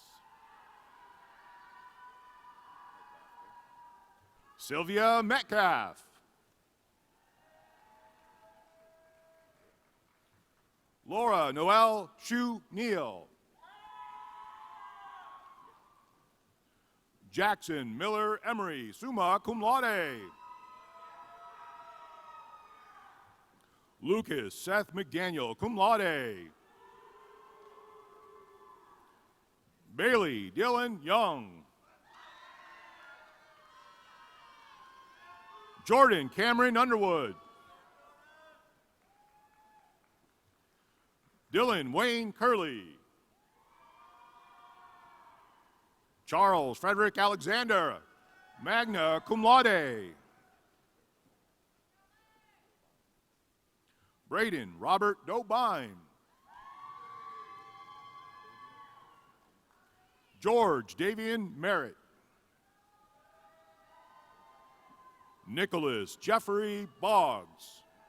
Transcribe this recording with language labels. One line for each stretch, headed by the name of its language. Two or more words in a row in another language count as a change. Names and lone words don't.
English: Sylvia Metcalf. Laura Noel Shu Neal. Jackson Miller Emery,
Latin: summa cum laude.
English: Lucas Seth McDaniel,
Latin: cum laude.
English: Bailey Dylan Young. Jordan Cameron Underwood. Dylan Wayne Curley. Charles Frederick Alexander,
Latin: magna cum laude.
English: Braden Robert Dobine. George Davian Merritt. Nicholas Jeffrey Boggs.